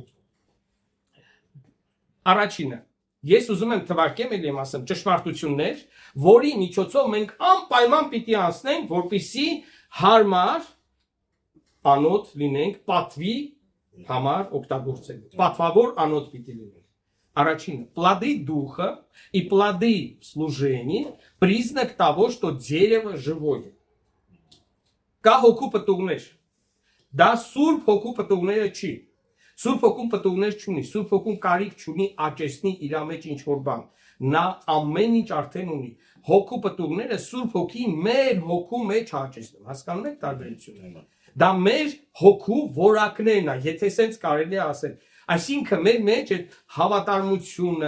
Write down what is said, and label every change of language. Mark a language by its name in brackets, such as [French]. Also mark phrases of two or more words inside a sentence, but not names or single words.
[Armenian] Առաջինը, ես ուզում եմ թվարկեմ, ելի եմ ասեմ, ճշմարտություններ, որի միջոցով մենք անպայման պիտի անցնենք, որպեսզի հարմար անոթ լինենք, պատվի համար օգտագործենք։ Պատվավոր անոթ պիտի լինենք։ Առաջինը, [Russian] плоды духа и плоды служения признак того, что дерево живое. [Armenian] Կա հոգու պտուղներ։ Դա սուրբ հոգու պտուղները չի։ Սուրբ հոգուն պտուղներ չունի, Սուրբ հոգուն կարիք չունի աճեցնի իր մեջ ինչ որ բան։ Նա ամեն ինչ արդեն ունի։ Հոգու պտուղները Սուրբ հոգին մեր հոգու մեջ աճեցնում։ Հասկանում եք տարբերությունը։ Դա մեր հոգու որակներն է, եթե սենց կարելի է ասել։ Այսինքն մեր մեջ այդ հավատարմությունը,